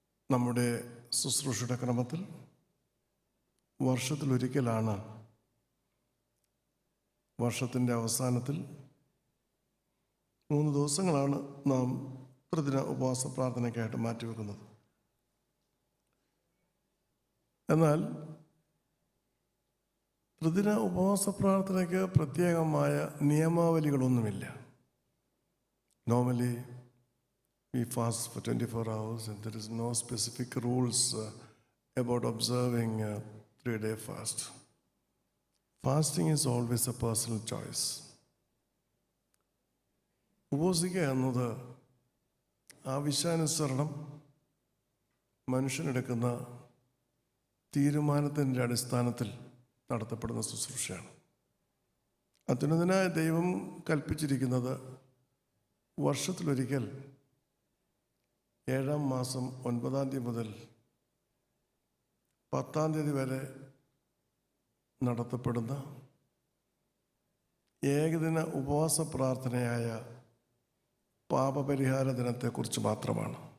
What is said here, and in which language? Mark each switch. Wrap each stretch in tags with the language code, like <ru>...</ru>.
<ml>നമ്മുടെ ശുശ്രൂഷയുടെ ക്രമത്തിൽ വർഷത്തിലൊരിക്കലാണ്, വർഷത്തിൻ്റെ അവസാനത്തിൽ 3 ദിവസങ്ങളാണ് നാം ത്രിദിന ഉപവാസ പ്രാർത്ഥനയ്ക്കായിട്ട് മാറ്റിവെക്കുന്നത്. എന്നാൽ ത്രിദിന ഉപവാസ പ്രാർത്ഥനയ്ക്ക് പ്രത്യേകമായ നിയമാവലികളൊന്നുമില്ല.</ml> <en>Normally we fast for 24 hours and there is no specific rules about observing a 3-day fast. Fasting is always a personal choice.</en> <ml>ഉപവസിക്കുക എന്നത് ആവശ്യാനുസരണം മനുഷ്യനെടുക്കുന്ന തീരുമാനത്തിൻ്റെ അടിസ്ഥാനത്തിൽ നടത്തപ്പെടുന്ന ശുശ്രൂഷയാണ്. അത്യുന്നതനായ ദൈവം കൽപ്പിച്ചിരിക്കുന്നത് വർഷത്തിലൊരിക്കൽ 7-ാം മാസം 9-ാം തീയതി മുതൽ 10-ാം തീയതി വരെ നടത്തപ്പെടുന്ന ഏകദിന ഉപവാസ പ്രാർത്ഥനയായ പാപപരിഹാര ദിനത്തെക്കുറിച്ച് മാത്രമാണ്.</ml>